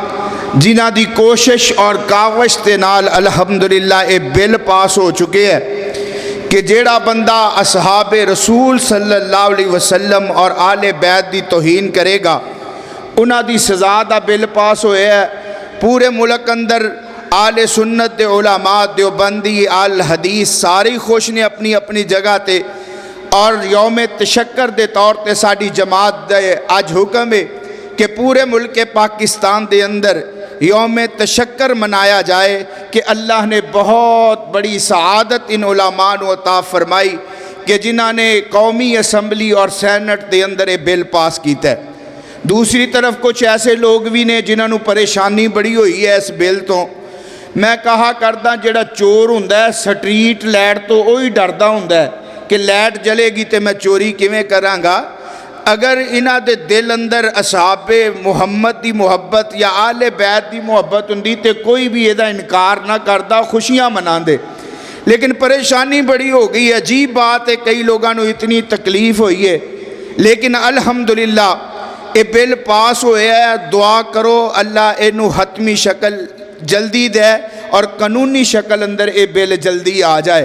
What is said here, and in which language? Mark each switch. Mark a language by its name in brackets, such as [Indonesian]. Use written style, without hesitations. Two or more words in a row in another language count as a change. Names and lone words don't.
[Punjabi] جنہ دی کوشش اور کاوش دے نال الحمدللہ اے بل پاس ہو چکے ہیں کہ جیڑا بندہ اصحاب رسول صلی اللہ علیہ وسلم اور آل بیت دی توہین کرے گا انہاں دی سزا دا بل پاس ہوئے ہے۔ پورے ملک اندر آل سنت دے علماء، دیوبندی، آل حدیث ساری خوش نے اپنی اپنی جگہ تے، اور یوم تشکر دے طور تے ساڈی جماعت دے آج حکم ہے کہ پورے ملک پاکستان دے اندر یوم تشکر منایا جائے کہ اللہ نے بہت بڑی سعادت ان علماء نو عطا فرمائی کہ جنہاں نے قومی اسمبلی اور سینٹ دے اندر یہ بل پاس کیتا ہے۔ دوسری طرف کچھ ایسے لوگ بھی نے جنہاں نو پریشانی بڑی ہوئی ہے اس بل تو۔ میں کہا کردہ جڑا چور ہوندا ہے سٹریٹ لائٹ تو وہی ڈردا ہوندا ہے کہ لائٹ جلے گی تے میں چوری کیویں کراں گا۔ اگر انہاں دے دل اندر اصحاب محمد دی محبت یا آل بیت دی محبت ہوندی تے کوئی بھی یہ انکار نہ کردا، خوشیاں مناندے، لیکن پریشانی بڑی ہو گئی۔ عجیب بات ہے، کئی لوگاں نو اتنی تکلیف ہوئی ہے، لیکن الحمدللہ یہ بل پاس ہوئے ہے۔ دعا کرو اللہ اینو حتمی شکل جلدی دے اور قانونی شکل اندر یہ بل جلدی آ جائے۔